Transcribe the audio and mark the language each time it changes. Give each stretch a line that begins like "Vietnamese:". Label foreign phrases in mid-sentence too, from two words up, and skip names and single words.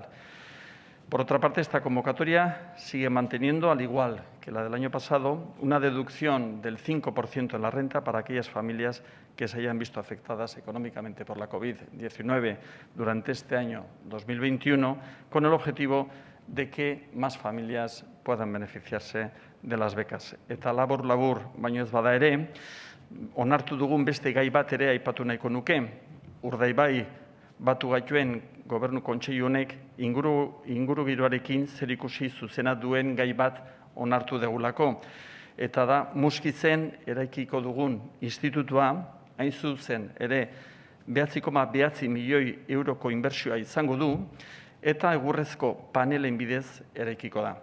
Spanish: Por otra parte, esta convocatoria sigue manteniendo, al igual que la del año pasado, una deducción del 5% en la renta para aquellas familias que se hayan visto afectadas económicamente por la COVID-19 durante este año 2021, con el objetivo de que más familias puedan beneficiarse de las becas.
Basque: Eta labur baino ez bada ere, onartu dugun beste gai bat ere aipatu nahiko nuke. Urdaibai batu gaituen Gobernu Kontseilu honek ingurugiroarekin zerikusi zuzena duen gai bat onartu degulako. Eta da, Muskizen eraikiko dugun institutua, hain zuzen ere 9,9 milioi euroko inbertsioa izango du, eta egurrezko panelen bidez eraikiko da.